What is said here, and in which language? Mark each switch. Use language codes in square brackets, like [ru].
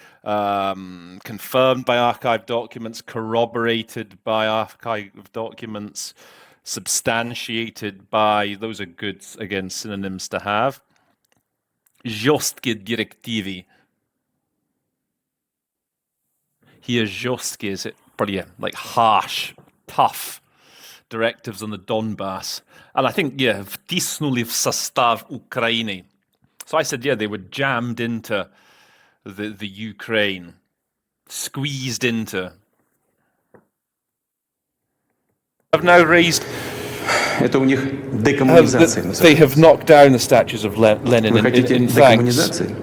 [en] Confirmed by archive documents, corroborated by archive documents, substantiated by, those are good, again, synonyms to have. [ru] Жесткие директивы. [en] Here, жесткие is it, probably, like harsh, tough directives on the Donbass. And I think, [ru] втиснули в состав Украины. [en] So I said, they were jammed into the Ukraine, squeezed into. Have now raised. They have knocked down the statues of Lenin in thanks.